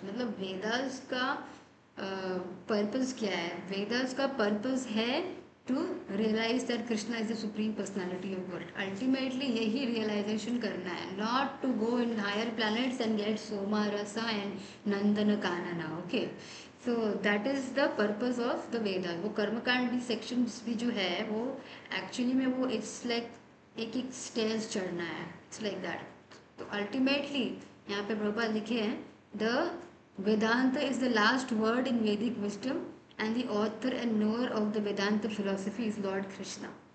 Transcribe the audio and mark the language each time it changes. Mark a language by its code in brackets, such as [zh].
[hi] मतलब Vedas का purpose क्या है? [en] Vedas का purpose है to realize that Krishna is the supreme personality of God. Ultimately यही realization करना है, not to go in higher planets and get Soma Rasa and Nandana Kanana. Okay, so that is the purpose of the Vedas. [hi] वो कर्मकांड sections भी जो है वो actually में वो it's like एक एक स्टेज चढ़ना है, [en] It's like that. [hi] तो अल्टीमेटली यहाँ पे प्रभुपाद लिखे हैं [en] The Vedanta is the last word in Vedic wisdom and the author and knower of the Vedanta philosophy is Lord Krishna.